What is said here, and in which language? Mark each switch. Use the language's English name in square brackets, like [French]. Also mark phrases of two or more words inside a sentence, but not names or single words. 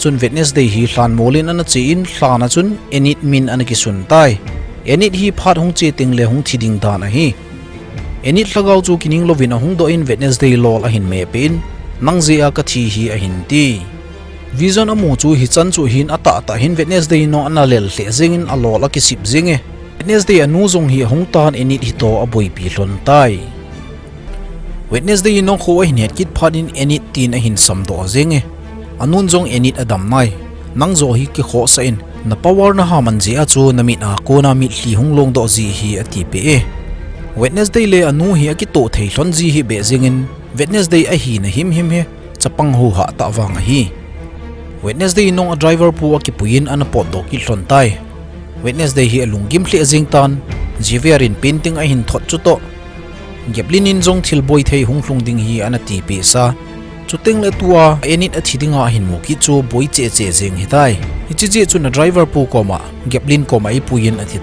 [Thado Chin] chun WednesD hi hlan molin ana che in hlana chun enit min ana ki sun tai enit hi phat hung che ting le hung thiding da na hi enit lagau chu kining lovin a hung do in WednesD lol a hin me pin nangje a ka thi hi a hin ti vision amu chu hi chan chu hin ata ta hin WednesD no ana lel hle zengin a lol a ki sip zinge WednesD anu zong hi hung tan enit hi to a boi pi hlon tai WednesD no kho a hin het kit phat in enit tin a hin sam do zenge anun zong enit adam nai nangzo hi ki kho sa in na power na haman je a chu na mit a ko na mit hli hung long do ji hi ati pe e WednesD le anu hi ki to thei hlon ji hi be zingin WednesD a hi na him he chapang hu ha ta wang hi WednesD nong a driver pu a ki puin an pot do ki hlon tai WednesD hi alungim hle jing tan jiverin painting a hin thot chu to geblin in jong thil boi thei hung hlung ding hi an ti pe sa chuting le tua enit a thidinga hin mu ki chu boi che che jeng hi tai ichi chu na driver pu koma geblin koma I puin athi